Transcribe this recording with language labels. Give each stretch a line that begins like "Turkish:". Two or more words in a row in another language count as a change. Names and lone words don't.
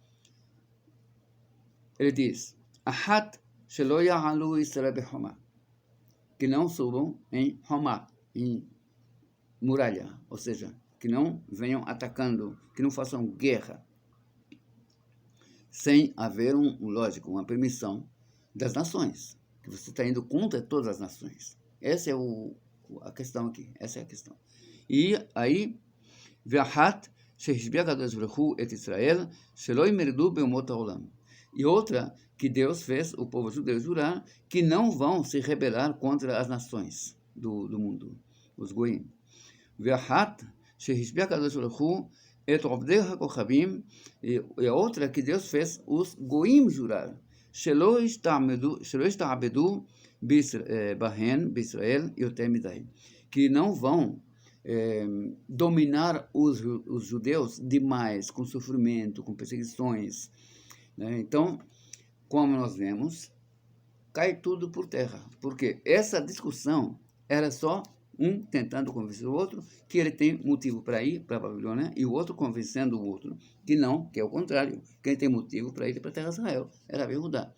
Portuguese: Ele diz,
Hebrew: אחת שלא יעלו ישראל בחומה,
Portuguese: que não subam em Homá, em muralha, ou seja, que não venham atacando, que não façam guerra, sem haver lógico, uma permissão das nações, que você está indo contra todas as nações. Essa é a questão aqui, essa é a questão. E aí,
Hebrew: ואחת שהשביע הקדוש ברוך הוא את ישראל שלא ימרדו באומות העולם.
Portuguese: E outra, que Deus fez o povo judeu jurar que não vão se rebelar contra as nações do mundo, os goim.
Hebrew: ואחת שהשביע הקדוש ברוך הוא את עובדי הכוכבים.
Portuguese: E a outra, que Deus fez os goim jurar
Hebrew: שלא ישתעבדו בהן בישראל יותר מדאי,
Portuguese: que não vão dominar os judeus demais, com sofrimento, com perseguições, né? Então, como nós vemos, cai tudo por terra, porque essa discussão era só um tentando convencer o outro que ele tem motivo para ir para a Babilônia, e o outro convencendo o outro que não, que é o contrário, quem tem motivo para ir para a terra de Israel era Yehudá.